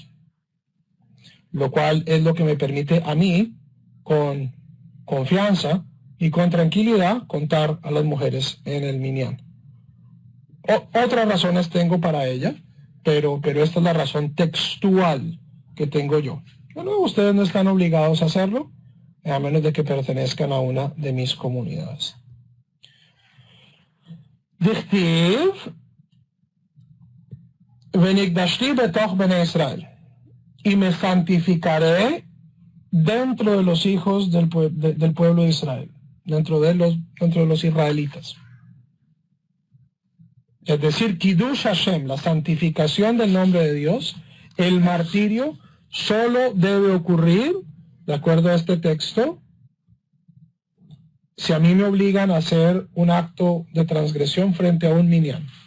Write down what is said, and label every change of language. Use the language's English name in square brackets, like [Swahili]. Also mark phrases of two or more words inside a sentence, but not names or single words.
[Spanish] Lo cual es lo que me permite a mí, con confianza y con tranquilidad, contar a las mujeres en el minyan. Otras razones tengo para ella, pero esta es la razón textual que tengo yo. Bueno, ustedes no están obligados a hacerlo, a menos de que pertenezcan a una de mis comunidades. [Hebrew] דכתיב ונקדשתי בתוך בני ישראל, [Spanish] y me santificaré dentro de los hijos del pueblo de Israel, dentro de los israelitas. Es decir, [Hebrew] קידוש השם, [Spanish] la santificación del nombre de Dios, el martirio, solo debe ocurrir, de acuerdo a este texto, si a mí me obligan a hacer un acto de transgresión frente a un minyan.